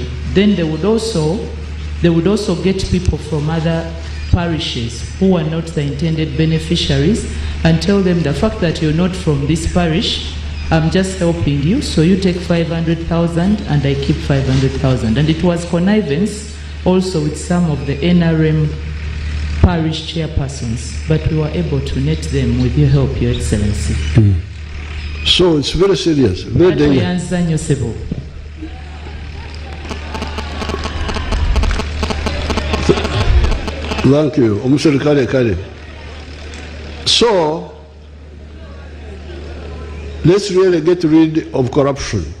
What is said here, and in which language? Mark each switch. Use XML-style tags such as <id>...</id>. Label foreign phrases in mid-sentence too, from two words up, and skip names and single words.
<en>Then they would also get people from other parishes who are not the intended beneficiaries and tell them the fact that you're not from this parish, I'm just helping you, so you take 500,000 and I keep 500,000. And it was connivance also with some of the NRM parish chairpersons, but we were able to net them with your help, Your Excellency. So it's very serious, very dangerous. Thank you. So, let's really get rid of corruption.</en>